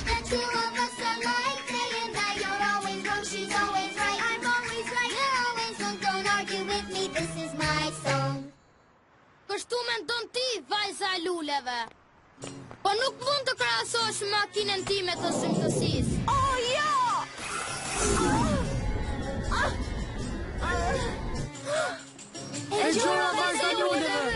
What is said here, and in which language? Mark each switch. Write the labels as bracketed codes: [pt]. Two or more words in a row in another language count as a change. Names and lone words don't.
[en] two of us alike, day and night. You're always wrong, she's always right. I'm always right, you're always wrong. Don't argue with me, this is my song. [sq] Kështu mendon ti, vajza e luleve. Po nuk mund të krahasosh makinën time të zymtësisë. Oh, jo! E gjora vajza e luleve.